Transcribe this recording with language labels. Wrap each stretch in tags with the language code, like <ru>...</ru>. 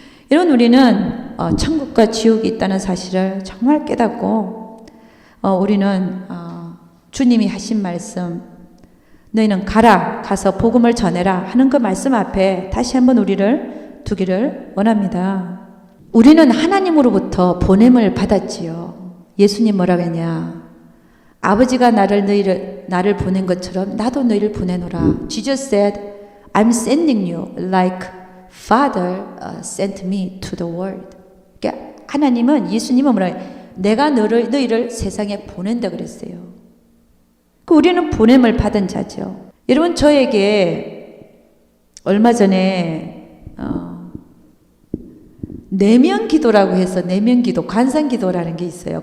<ko>여러분, 우리는 천국과 지옥이 있다는 사실을 정말 깨닫고 우리는 주님이 하신 말씀, 너희는 가서 복음을 전해라 하는 그 말씀 앞에 다시 한번 우리를 두기를 원합니다. 우리는 하나님으로부터 보냄을 받았지요. 예수님 뭐라고 했냐? 아버지가 나를 보낸 것처럼 나도 너희를 보내노라.</ko> <en>Jesus said, I'm sending you like Father sent me to the world.</en> <ko>그러니까 하나님은, 예수님은 뭐라 해요? 내가 너희를 세상에 보낸다 그랬어요. 우리는 보냄을 받은 자죠. 여러분, 저에게 얼마 전에 내면 기도라고 해서 내면 기도, 관상 기도라는 게 있어요.</ko>